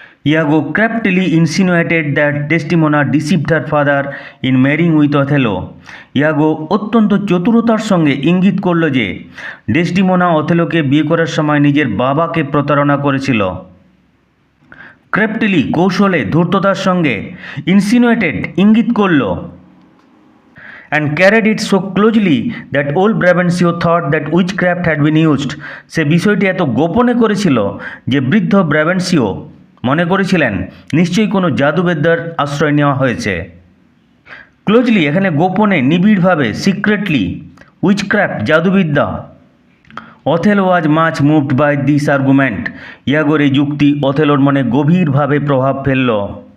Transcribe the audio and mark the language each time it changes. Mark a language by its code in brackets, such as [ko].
[en] Iago craftily insinuated that Desdemona deceived her father in marrying with Othello. [bn] ইয়াগো অত্যন্ত চতুরতার সঙ্গে ইঙ্গিত করল যে ডেসডিমোনা অথেলোকে বিয়ে করার সময় নিজের বাবাকে প্রতারণা করেছিল। ক্র্যাফটিলি কৌশলে, ধূর্ততার সঙ্গে, ইনসিনুয়েটেড ইঙ্গিত করল, [en] and carried it so closely that old Brabantio thought that witchcraft had been used. [bn] সে বিষয়টি এত গোপনে করেছিল যে বৃদ্ধ ব্রাবেন্সিও মনে করেছিলেন নিশ্চয়ই কোনো জাদুবিদ্যার আশ্রয় নেওয়া হয়েছে। ক্লোজলি এখানে গোপনে, নিবিড়ভাবে, secretly, witchcraft জাদুবিদ্যা। [en] Othello was much moved by this argument. [bn] ইয়াগোর এই যুক্তি অথেলোর মনে গভীরভাবে প্রভাব ফেলল।